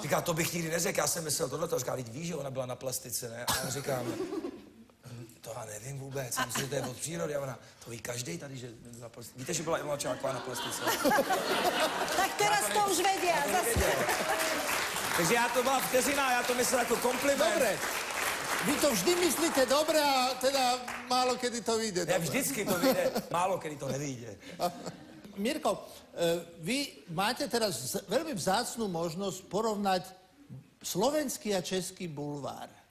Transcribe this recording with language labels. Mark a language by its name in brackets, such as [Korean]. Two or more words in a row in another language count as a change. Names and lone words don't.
[Czech] Říká, to bych nikdy neřekl, já jsem myslel tohleto. Říká, teď víš, že ona byla na plastice, ne? A já říkám... To já nevím vůbec, já myslím, že to je od přírody. A ona, to ví každej tady, že na plastice. Víte, že byla Ilona Čáková na plastice? [Slovak] Tak teraz to už vedia. [Czech] Takže já to byla vteřina, já to myslel jako kompliment. [Slovak] Dobre. Vy to vždy myslíte dobre a teda málo kedy to vyjde. [Czech] Ne, vždycky to vyjde, [Slovak] málo kedy to nevyjde. Mirko, vy máte teraz veľmi vzácnú možnosť porovnať slovenský a český bulvár.